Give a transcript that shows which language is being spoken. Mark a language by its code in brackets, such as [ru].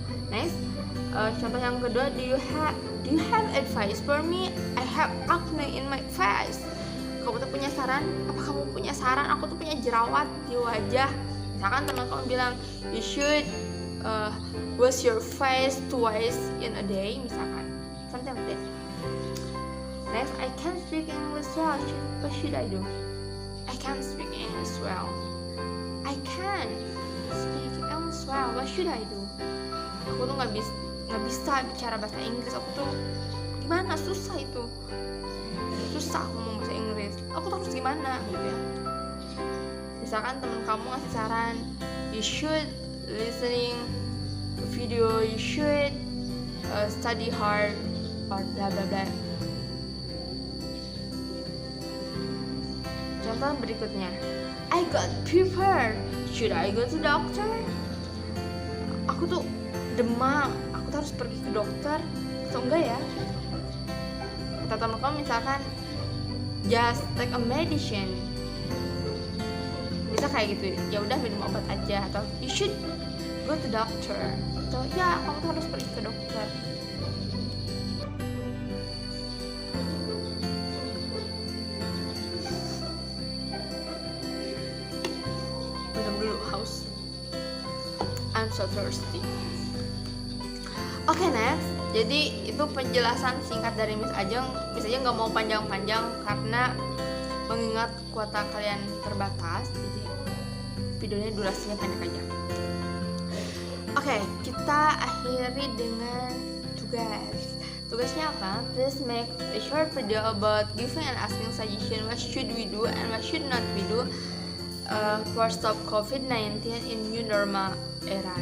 [en] Next, [id] contoh yang kedua, [en] do you have advice for me? I have acne in my face. [id] Kamu tuh punya saran? Apa kamu punya saran? Aku tuh punya jerawat di wajah. Misalkan teman kamu bilang, [en] you should wash your face twice in a day, misalkan, something like that. Next, I can't speak English well. What should I do? I can't speak English well. I can't speak English well. What should I do? [id] Aku tuh nggak bisa bicara bahasa Inggris. Aku tuh gimana? Susah itu. Susah ngomong bahasa Inggris. Aku tuh harus gimana gitu ya? Misalkan teman kamu ngasih saran, [en] you should listening video, you should study hard, or bla bla bla. [id] Contoh berikutnya, [en] I got fever, should I go to doctor? [id] Aku tuh demam, aku tuh harus pergi ke dokter atau enggak ya? Kata teman kamu misalkan, [en] just take a medicine. [id] Bisa kayak gitu, ya udah minum obat aja, atau [en] you should go to doctor, [id] atau ya kamu tuh harus pergi ke dokter. Minum dulu, haus. [en] I'm so thirsty. Okay, next, [id] Jadi itu penjelasan singkat dari Miss Ajeng. Miss Ajeng nggak mau panjang-panjang karena mengingat kuota kalian terbatas, jadi videonya durasinya pendek aja. Oke, kita akhiri dengan tugas. Tugasnya apa? [en] Please make a short video about giving and asking suggestion what should we do and what should not we do for stop COVID-19 in new normal era.